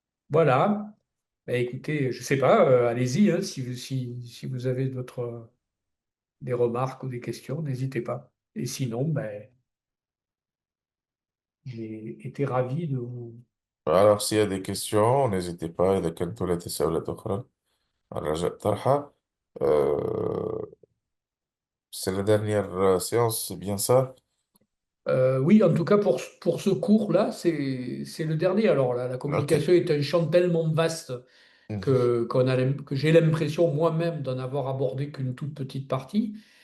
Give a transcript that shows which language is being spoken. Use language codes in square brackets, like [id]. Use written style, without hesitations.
[fr] Voilà. Ben, écoutez, je sais pas. Allez-y, hein, si vous avez des remarques ou des questions, n'hésitez pas. Et sinon, ben, j'ai été ravi de vous. Alors, s'il y a des questions, n'hésitez pas. [ar] إذا كنتوا لا تساؤلات أخرى الرجاء طرحها. [fr] Euh, c'est la dernière séance, c'est bien ça? Oui, en tout cas pour ce cours-là, c'est le dernier. Alors la Ok. communication est un champ tellement vaste Mhm. que j'ai l'impression moi-même d'en avoir abordé qu'une toute petite partie.